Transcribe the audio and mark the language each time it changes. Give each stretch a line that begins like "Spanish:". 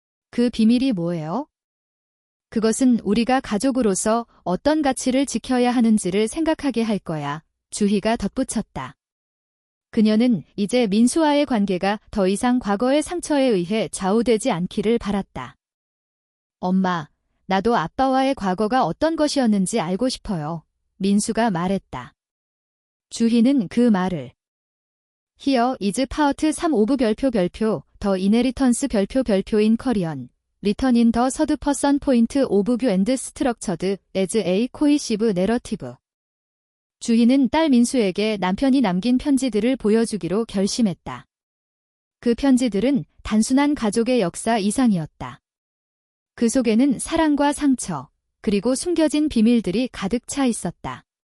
Korean: 그 비밀이 뭐예요? 그것은 우리가 가족으로서 어떤 가치를 지켜야 하는지를 생각하게 할 거야. 주희가 덧붙였다. 그녀는 이제 민수와의 관계가 더 이상 과거의 상처에 의해 좌우되지 않기를 바랐다. 엄마, 나도 아빠와의 과거가 어떤 것이었는지 알고 싶어요. 민수가 말했다. 주희는 그 말을
English: Here is part 3 of 별표 더 이네리턴스 별표 인 커리언 Written in the third person point of view and structured as a cohesive narrative.
Korean: 주희는 딸 민수에게 남편이 남긴 편지들을 보여주기로 결심했다. 그 편지들은 단순한 가족의 역사 이상이었다. 그 속에는 사랑과 상처, 그리고 숨겨진 비밀들이 가득 차 있었다.